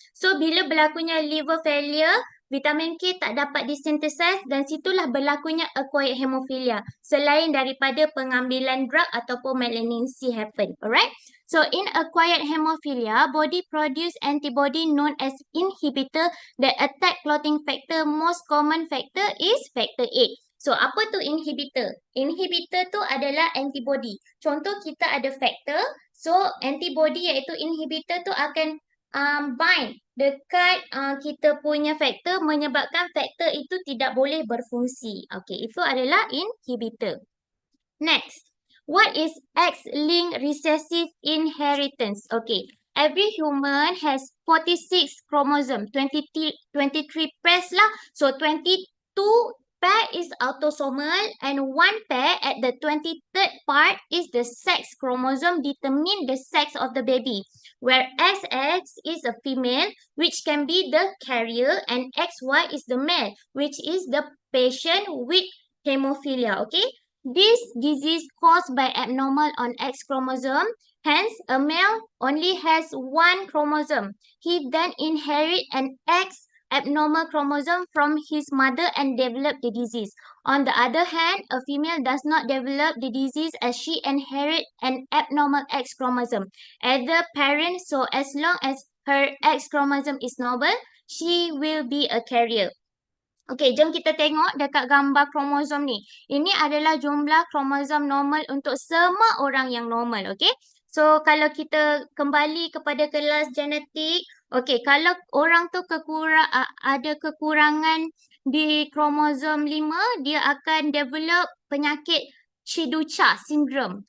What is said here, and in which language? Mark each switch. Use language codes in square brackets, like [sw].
[ms] So bila berlakunya liver failure, vitamin K tak dapat disynthesize dan situlah berlakunya acquired hemophilia selain daripada pengambilan drug ataupun [en] malignancy happen. Alright? So in acquired hemophilia, body produce antibody known as inhibitor that attack clotting factor. Most common factor is factor 8. [ms] So apa tu inhibitor? Inhibitor tu adalah antibody. Contoh kita ada factor, so antibody iaitu inhibitor tu akan bind dekat kita punya factor menyebabkan factor itu tidak boleh berfungsi. Okay, itu adalah inhibitor. [en] Next, what is X-linked recessive inheritance? Okay, every human has 46 chromosome, 23 pairs lah. So 22 pair is autosomal and one pair at the 23rd part is the sex chromosome determine the sex of the baby, where XX is a female which can be the carrier and XY is the male which is the patient with hemophilia. Okay, this disease caused by abnormal on X chromosome. Hence, a male only has one chromosome. He then inherits an X abnormal chromosome from his mother and develop the disease. On the other hand, a female does not develop the disease as she inherits an abnormal X chromosome as the parent, so as long as her X chromosome is normal, she will be a carrier. [ms] Okey, jom kita tengok dekat gambar kromosom ni. Ini adalah jumlah kromosom normal untuk semua orang yang normal, okey? So, kalau kita kembali kepada kelas genetik, okey, kalau orang tu ada kekurangan di kromosom 5, dia akan develop penyakit Chiducha syndrome.